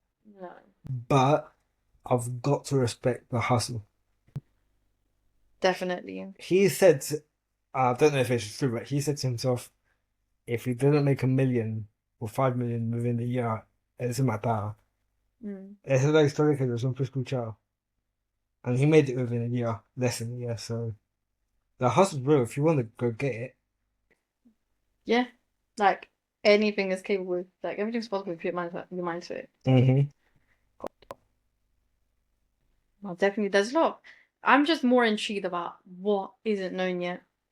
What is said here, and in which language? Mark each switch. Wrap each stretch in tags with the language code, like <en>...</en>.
<en>No. but I've got to respect the hustle. Definitely. He said, I don't know if it's true, but he said to himself, if he didn't make 1 million or 5 million within a year,</en> <es>él se mataba. Esa es la historia que yo siempre he escuchado.</es> <en>And he made it within a year, less than a year, so the hustle's real. If you want to go get it. Yeah. Like anything is capable. Like everything's possible if you put your mind to it. Well, definitely, there's a lot. I'm just more intrigued about what isn't known yet.</en>